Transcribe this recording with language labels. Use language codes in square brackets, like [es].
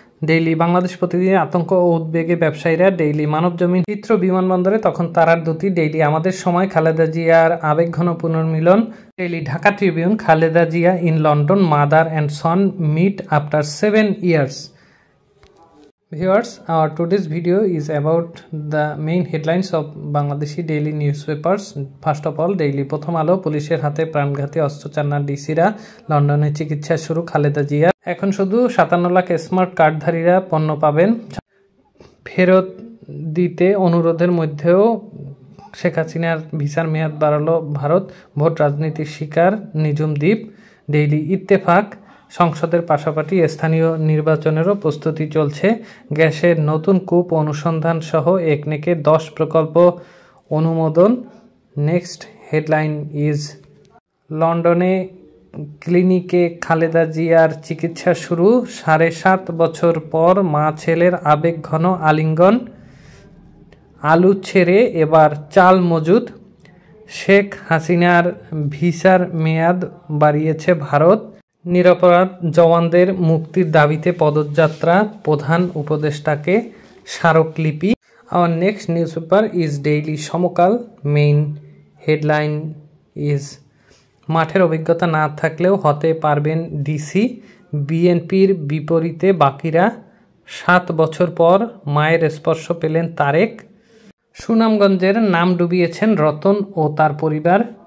[bn] Daily Bangladesh প্রতিদিন, আতঙ্ক ও উদ্বেগে ব্যবসায়ীরা। ডেইলি মানবজমিন, চিত্র বিমানবন্দরে তখন তারার দুটি। ডেইলি আমাদের সময়, খালেদা জিয়ার আবেগঘন পুনর্মিলন। [en] Daily Dhaka Tribune, Khaleda Zia in London, mother and son meet after 7 years. Viewers, our today's video is about the main headlines of Bangladeshi daily newspapers. First of all, [bn] daily প্রথম আলো, পুলিশের হাতে প্রাণঘাতী অস্ত্র চান না ডিসিরা। লন্ডনে চিকিৎসা শুরু খালেদা জিয়া। এখন শুধু 57 লাখ স্মার্ট কার্ডধারীরা পণ্য পাবেন। ফেরত দিতে অনুরোধের মধ্যেও শেখ হাসিনার ভিসার মেয়াদ বাড়ালো ভারত। ভোট রাজনীতির শিকার নিঝুম দ্বীপ। ডেইলি ইত্তেফাক, সংসদের পাশাপাশি স্থানীয় নির্বাচনেরও প্রস্তুতি চলছে। গ্যাসের নতুন কূপ অনুসন্ধান সহ একনেকে 10 প্রকল্প অনুমোদন। [en] next headline is [bn] লন্ডনে ক্লিনিকে খালেদা জিয়ার চিকিৎসা শুরু। 7.5 বছর পর মা ছেলের আবেগঘন আলিঙ্গন। আলু ছেড়ে এবার চাল মজুদ। শেখ হাসিনার ভিসার মেয়াদ বাড়িয়েছে ভারত। নিরপরাধ জওয়ানদের মুক্তির দাবিতে পদযাত্রা, প্রধান উপদেষ্টাকে স্মারকলিপি। [en] Our next newspaper is Daily Samakal. Main headline is [bn] মাঠের অভিজ্ঞতা না থাকলেও হতে পারবেন ডিসি। বিএনপির বিপরীতে বাকিরা। 7 বছর পর মায়ের স্পর্শ পেলেন তারেক। সুনামগঞ্জের নাম ডুবিয়েছেন রতন ও তার পরিবার।